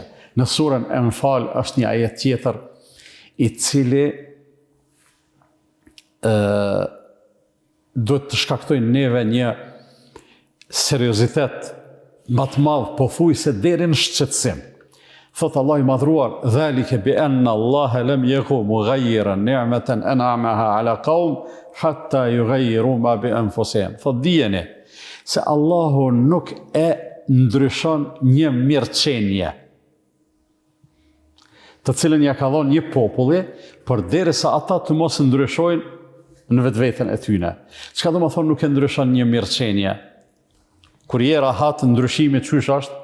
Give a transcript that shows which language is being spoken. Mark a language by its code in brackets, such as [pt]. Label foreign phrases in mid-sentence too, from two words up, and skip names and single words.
[sq] Në surën Enfal është një ajet tjetër, i cili duhet të shkaktojnë neve një seriozitet më të madh, pothuajse deri në shqetësim. Thot Allah i madhruar, [ar] ذلك بأن الله لم يكن مغيرا نعمة أنعمها على قوم حتى يغيروا ما بأنفسهم. [sq] Thot dijeni se Allahu nuk e ndryshon një mirëqenie, të cilën ja ka dhënë një populli, përderisa ata të mos ndryshojnë në vetveten e tyre. Çka do të thonë nuk e ndryshon një mirëqenie? Kur je rahat, ndryshimi çysh është?